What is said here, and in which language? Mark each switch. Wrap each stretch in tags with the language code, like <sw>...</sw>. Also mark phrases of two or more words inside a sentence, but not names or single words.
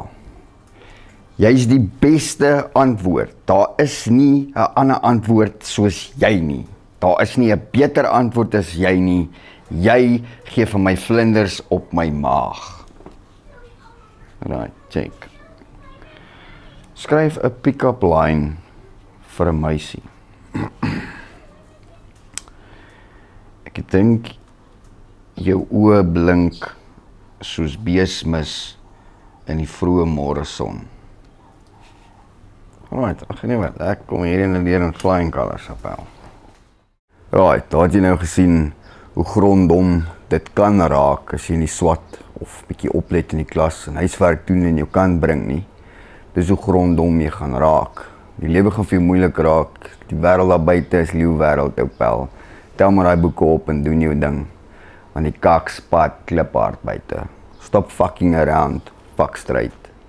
<af>Jy is die beste antwoord. Daar is nie 'n ander antwoord soos jy nie. Daar is nie 'n beter antwoord as jy nie. Jy gee vir my vlinders op my maag.</af> <en>Right, check.</en> <af>Skryf 'n</af> <en>pick-up line</en> <af>vir 'n meisie. Ek dink jou oë blink soos beesmis in die vroeë môreson. Alright, ag nee wat, ek kom hier in</af> <en>flying colours</en> <af>appel. Right, daar het jy nou gesien hoe grondom dit kan raak as jy nie swat of bietjie oplet in die klas en huiswerk doen en jou kan bring nie. Dis hoe grondom jy gaan raak. Die lewe gaan vir jou moeilik raak, die wêreld daar buite is leeuwêreld ou pel. Tel maar daai boeke op en doen jou ding. Want die kakspad kliphard buite.</af> <en>Stop fucking around, fuck straight.</en>